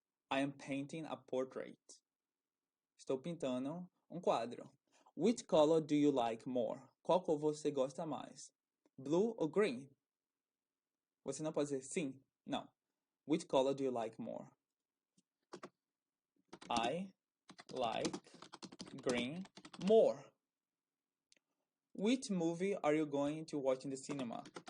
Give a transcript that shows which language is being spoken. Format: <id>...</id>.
<en>I am painting a portrait.</en> <pt>Estou pintando um quadro.</pt> <en>Which color do you like more?</en> <pt>Qual cor você gosta mais? Blue ou green? Você não pode dizer sim, não.</pt> <en>Which color do you like more? I like green more. Which movie are you going to watch in the cinema?</en>